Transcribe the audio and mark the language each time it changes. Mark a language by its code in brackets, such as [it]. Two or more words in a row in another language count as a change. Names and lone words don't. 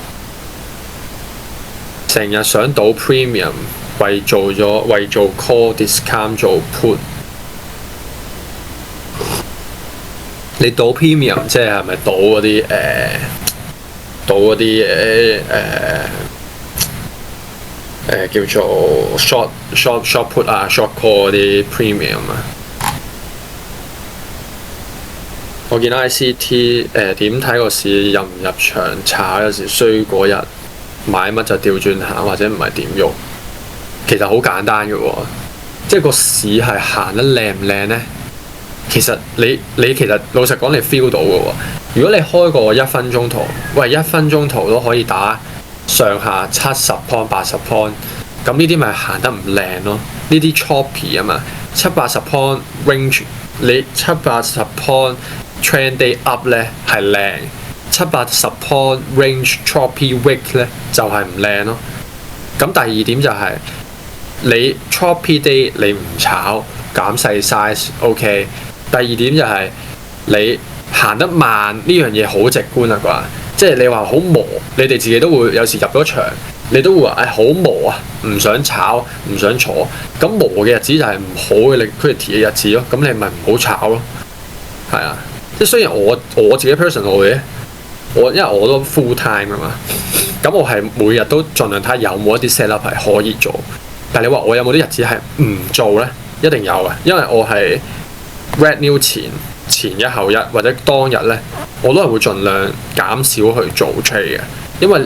[yue] 成日想賭 premium， 為做 [en] call discount [yue] 做 put。你賭 premium 即係咪賭嗰啲叫做 [en] short put [yue] 啊 [en] short call [yue] 嗰啲 premium 啊？我見到 ICT 點睇個市入唔入場炒，有時衰嗰日買乜就調轉行，或者唔係點喐。其實好簡單嘅喎，即係個市係行得靚唔靚咧？其實你其實老實講，你 feel 到嘅喎。如果你開個1分鐘圖，喂1分鐘圖都可以打上下70 point 80 point， 咁呢啲咪行得唔靚咯？呢啲 choppy 啊嘛，70-80 [en] point range， [yue] 你70-80 [en] point trend day up [yue] 咧係靚，70-80 [en] point range choppy wick [yue] 咧就係唔靚咯。咁第二點就係你 [en] choppy day [yue] 你唔炒減細 [en] size OK。 [yue] 第二點就係你行得慢呢樣嘢好直觀啊啩，即係你話好磨，你哋自己都會有時入咗場，你都會話好磨啊，唔想炒唔想坐。咁磨嘅日子就係唔好嘅 liquidity 嘅日子咯，咁你咪唔好炒咯，係啊。即係雖然我自己 personal 嘅，因為我都 [en] full time [yue] 啊嘛，咁我係每日都盡量睇下有冇一啲 [en] set up [yue] 係可以做。但係你話我有冇啲日子係唔做咧？一定有嘅，因為我係 [en] red new [yue] 前一後一或者當日咧，我都係會盡量減少去做 trade 嘅，因為